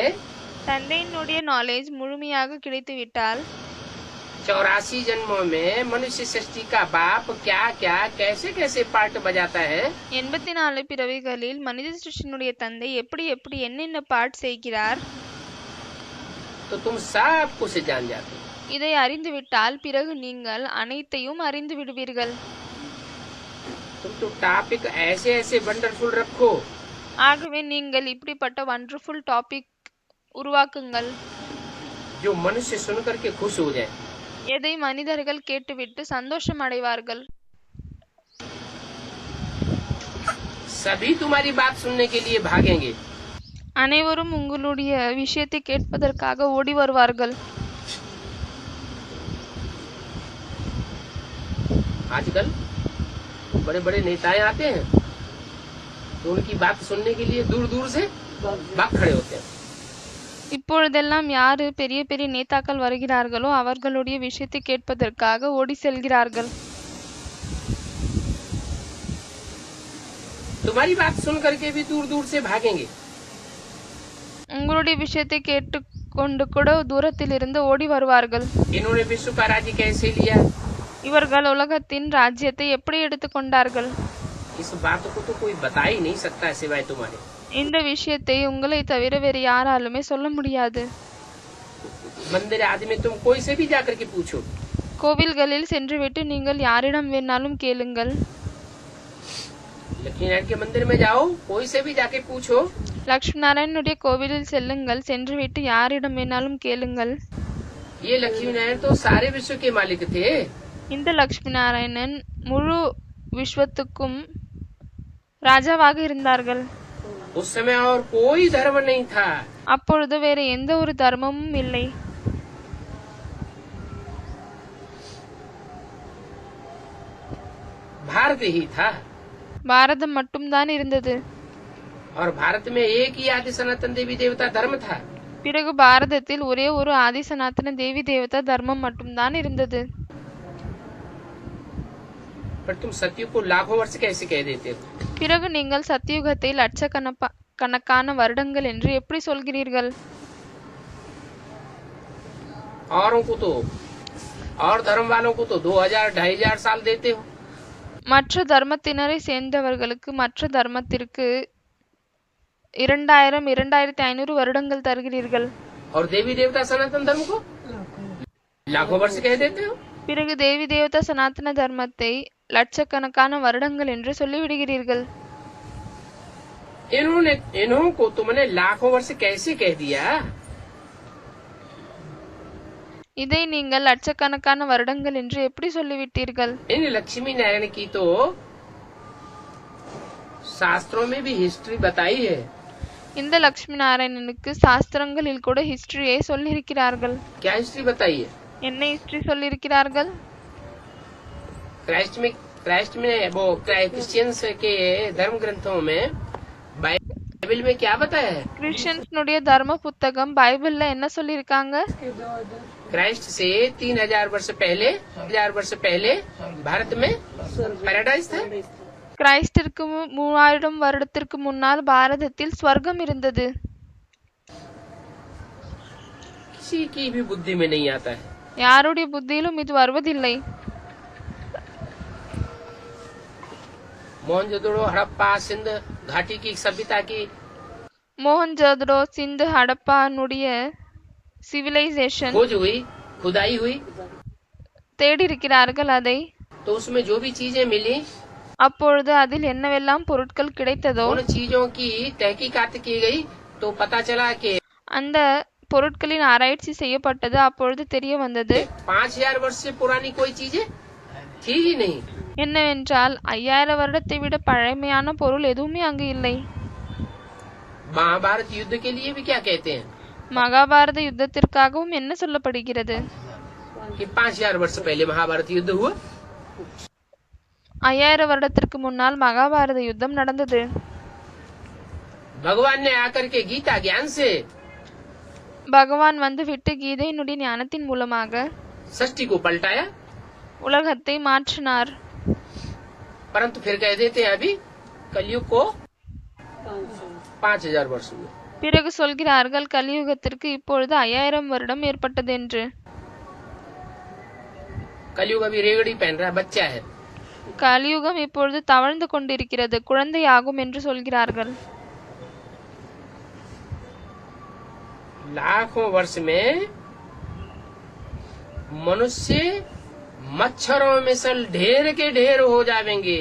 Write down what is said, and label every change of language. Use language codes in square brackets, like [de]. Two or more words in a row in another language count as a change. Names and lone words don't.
[ta] தந்தையினுடைய நாலேஜ் முழுமையாக கிடைத்துவிட்டால் [hi] 84 जन्मों में मनुष्य सृष्टि का बाप क्या क्या कैसे कैसे पार्ट बजाता है [ta] 84 பிறவிகளில் மனித சிருஷ்டியினுடைய தந்தை எப்படி எப்படி என்னென்ன பாட் செய்கிறார் [hi] तो तुम सब कुछ जान जाते हो। [ta] இதை அறிந்துவிட்டால் பிறகு நீங்கள் அனைத்தையும் அறிந்து விடுவீர்கள்। [hi] तुम तो टॉपिक ऐसे ऐसे वंडरफुल रखो [ta] ஆகவே நீங்கள் இப்படிப்பட்ட [en] wonderful topic [ta] உருவாக்குங்கள், [hi] जो मनुष्य सुन करके खुश हो जाए। [ta] எதை மனிதர்கள் கேட்டுவிட்டு சந்தோஷம் அடைவார்கள்। [hi] सभी तुम्हारी बात सुनने के लिए भागेंगे, [ta] அனைவரும் உங்களுடைய விஷயத்தை கேட்பதற்காக ஓடி வருவார்கள்। [hi] आजकल बड़े बड़े नेताएं आते हैं तो उनकी बात सुनने के लिए दूर दूर से भाग खड़े होते हैं। [ta] இப்பொழுதெல்லாம் யாரு பெரிய பெரிய நேதாக்கள் வருகிறார்களோ அவர்களுடைய விஷயத்தை கேட்பதற்காக ஓடி செல்கிறார்கள்। [hi] तुम्हारी बात सुन करके भी दूर दूर से भागेंगे। [ta] உங்களுடைய விஷயத்தை கேட்டுக்கொண்டு கூட தூரத்தில் இருந்து ஓடி வருவார்கள்। [hi] इन्होंने विश्व का राज्य कैसे लिया, [ta] இவர்கள் உலகத்தின் ராஜ்யத்தை எப்படி எடுத்துக்கொண்டார்கள், [hi] इस बात को तो कोई बता ही नहीं सकता सिवाय तुम्हारे। [ta] இந்த விஷயத்தை உங்களை தவிர வேறு யாராலுமே சொல்ல முடியாது। [hi] मंदिर आदि में तुम कोई से भी जाकर के पूछो, [ta] கோவில்களில் சென்றுவிட்டு நீங்கள் யாரிடம் வேணாலும் கேளுங்கள்। [hi] लक्ष्मी नारायण के मंदिर में जाओ, कोई से भी जाके पूछो, [ta] லட்சுமி நாராயணனுடைய கோவிலில் செல்லுங்கள், சென்றுவிட்டு யாரிடம் வேணாலும் கேளுங்கள்। [hi] ये लक्ष्मी नारायण तो सारे विश्व के मालिक थे। [ta] இந்த லக்ஷ்மி நாராயணன் முழு விஸ்வத்துக்கும் ராஜாவாக இருந்தார்கள். [hi] उस समय और कोई धर्म नहीं था। [ta] அப்பொழுது வேற எந்த ஒரு தர்மமும் இல்லை. [hi] भारत ही था [ta] பாரதம் மட்டும்தான் இருந்தது. [hi] और भारत में एक ही आदि सनातन देवी देवता धर्म था। [ta] பிறகு பாரதத்தில் ஒரே ஒரு ஆதி சனாதன தேவி தேவதா தர்மம் மட்டும்தான் இருந்தது. [hi] पर तुम सतयुग को लाखों वर्ष कैसे कह देते हो? [ta] பிறகு நீங்கள் சத்தியுகத்தை லட்சக்கணக்கான வருடங்கள் என்று எப்படி சொல்கிறீர்கள்? [hi] औरों को तो और धर्म वालों को तो 2000-2500 साल देते हो। [ta] மற்ற தர்மத்தினரை சேர்ந்தவர்களுக்கு மற்ற தர்மத்திற்கு 2000-2500 வருடங்கள் தருகிறீர்கள். [hi] और देवी देवता सनातन धर्म को लाखों वर्ष कह देते हो। [ta] பிறகு தேவி தேவதா சனாதன தர்மத்தை லட்சக்கணக்கான வருடங்கள் என்று சொல்லிவிடுகிறீர்கள். [hi] इन्हों को तुमने लाखों वर्ष कैसे कह दिया? [ta] இதை நீங்கள் லட்சக்கணக்கான வருடங்கள் என்று எப்படி சொல்லிவிட்டீர்கள்? [hi] इन लक्ष्मी नारायण की तो शास्त्रों में भी हिस्ट्री बताई है। [ta] இந்த லக்ஷ்மி நாராயணனுக்கு சாஸ்திரங்களில் கூட ஹிஸ்டரியை சொல்லியிருக்கிறார்கள். [hi] क्या हिस्ट्री बताई है? [ta] என்ன ஹிஸ்டரி சொல்லியிருக்கிறார்கள்? [hi] क्राइस्ट में वो क्रिश्चियंस के धर्म ग्रंथों में बाइबल में क्या बताया है? [ta] கிறிஸ்டியன்ஸ்னுடைய தர்ம புத்தகம் பைபிள்ல என்ன சொல்லியிருக்காங்க? [hi] क्राइस्ट से 3000 वर्ष पहले भारत में पैराडाइज था। [ta] கிரைஸ்டிற்கு 3000 வருடத்திற்கு முன்னால் பாரதத்தில் ஸ்வர்க்கம் இருந்தது. [hi] किसी की भी बुद्धि में नहीं आता है। [ta] யாருடைய புத்தியிலும் இது வருவதில்லை. [hi] मोहनजोदड़ो हड़प्पा सिंध घाटी की सभ्यता की [ta] மோகன்ஜோதடோ சிந்து ஹடப்பானுடைய சிவிலைசேஷன் [hi] खोज हुई, खुदाई हुई, [ta] தேடி இருக்கிறார்கள் அதை. [hi] तो उसमें जो भी चीजें मिली [ta] அப்பொழுது அதில் என்னவெல்லாம் பொருட்கள் கிடைத்ததோ [hi] उन चीजों की तहकीकात की गई, तो पता चला कि [ta] அந்த பொருட்களின் ஆராய்ச்சி செய்யப்பட்டது. அப்பொழுது தெரிய வந்தது [hi] 5000 वर्ष से पुरानी कोई चीजें थी ही नहीं। [ta] என்னவென்றால் 5000 வருடத்தை விட பழமையான பொருள் எதுவுமே அங்கு இல்லை. [hi] महाभारत युद्ध के लिए भी क्या कहते हैं [ta] மகாபாரத யுத்தத்திற்காகவும் என்ன சொல்லப்படுகிறது? [hi] कि 5000 वर्ष पहले महाभारत युद्ध हुआ। [ta] 5000 வருடத்திற்கு முன்னால் மகாபாரத யுத்தம் நடந்தது. [hi] भगवान ने आकर के गीता ज्ञान से [ta] பகவான் வந்துவிட்டு கீதையினுடைய ஞானத்தின் மூலமாக [hi] सृष्टि को पलटाया, [ta] உலகத்தை மாற்றினார். [hi] परंतु फिर कह देते हैं अभी कलयुग को 5000 वर्ष हुए। [ta] பிறகு சொல்கிறார்கள் கலியுகத்திற்கு இப்பொழுது 5000 வருடம் ஏற்பட்டது என்று. [hi] कलयुग अभी रेगड़ी पहन रहा है, बच्चा है। [ta] கலியுகம் இப்பொழுது தவழ்ந்து கொண்டிருக்கிறது, குழந்தையாகும் என்று சொல்கிறார்கள். [hi] लाखों वर्ष में मनुष्य मच्छरों में सल ढेर के ढेर हो जाएंगे।